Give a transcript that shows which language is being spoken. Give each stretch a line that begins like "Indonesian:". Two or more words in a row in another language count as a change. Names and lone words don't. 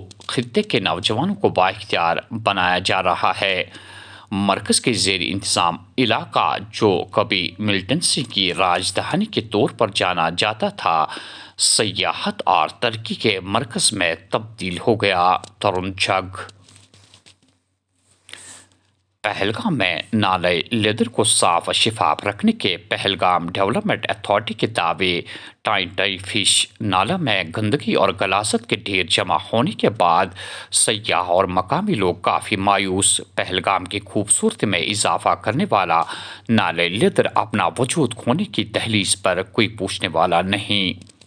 Urdu: خطے کے نوجوانوں کو بااختیار بنایا جا رہا ہے. مرکز کے زیر انتظام علاقہ جو کبھی ملٹنسی کی راجدھانی کے طور پر جانا جاتا تھا, سیاحت اور ترقی کے مرکز میں تبدیل ہو گیا. ترون جھگ. پہلگام میں نالے لیدر کو صاف شفاف رکھنے کے پہلگام ڈیولپمنٹ اتھارٹی کے دعوے. ٹائی فش نالہ میں گندگی اور غلاظت کے ڈھیر جمع ہونے کے بعد سیاح اور مقامی لوگ کافی مایوس. پہلگام کی خوبصورتی میں اضافہ کرنے والا نالے لیدر اپنا وجود کھونے کی دہلیز پر کوئی پوچھنے والا نہیں.